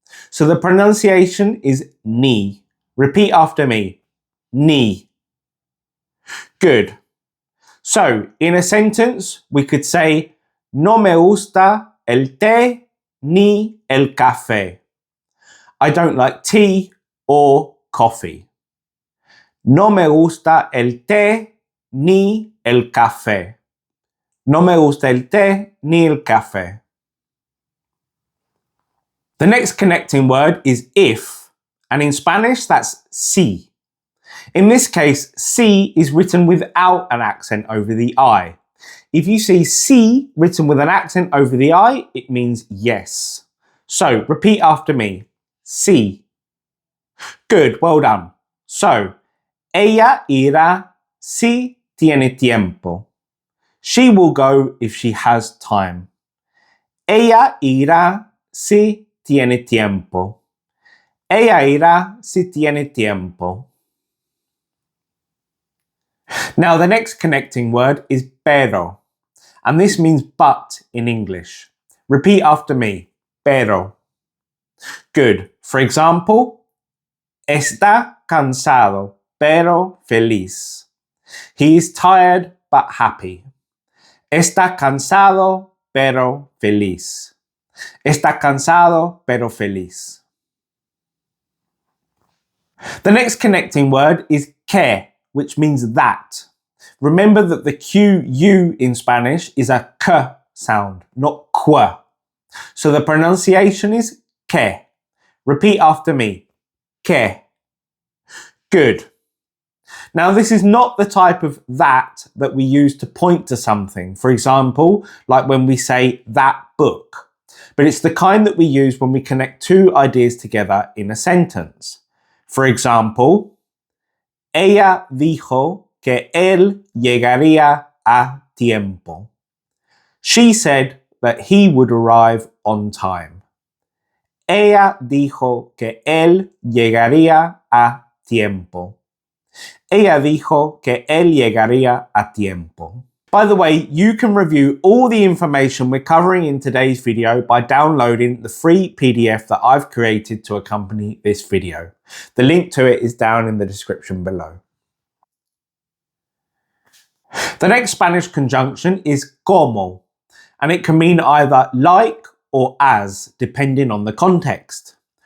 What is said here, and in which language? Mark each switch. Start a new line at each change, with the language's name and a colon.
English: So the pronunciation is ni. Repeat after me, ni. Good. So in a sentence, we could say,
Spanish: no me gusta el té ni el café.
English: I don't like tea or coffee.
Spanish: No me gusta el té ni el café. No me gusta el té ni el café.
English: The next connecting word is if, and in Spanish that's si. In this case, si is written without an accent over the I. If you see si written with an accent over the I, it means yes. So repeat after me, si. Good, well done.
Spanish: So, ella irá si tiene tiempo.
English: She will go if she has time.
Spanish: Ella irá si tiene tiempo. Ella irá si tiene tiempo.
English: Now the next connecting word is pero, and this means but in English. Repeat after me, pero. Good. For example,
Spanish: está cansado pero feliz.
English: He is tired but happy.
Spanish: Está cansado pero feliz. Está cansado pero feliz.
English: The next connecting word is que, which means that. Remember that the QU in Spanish is a k sound, not qu. So the pronunciation is que. Repeat after me. Que. Good. Now, this is not the type of that we use to point to something. For example, like when we say that book. But it's the kind that we use when we connect two ideas together in a sentence. For example,
Spanish: ella dijo que él llegaría a tiempo.
English: She said that he would arrive on time.
Spanish: Ella dijo que él llegaría a tiempo. Ella dijo que él llegaría a tiempo.
English: By the way, you can review all the information we're covering in today's video by downloading the free PDF that I've created to accompany this video. The link to it is down in the description below. The next Spanish conjunction is como, and it can mean either like or as, depending on the context.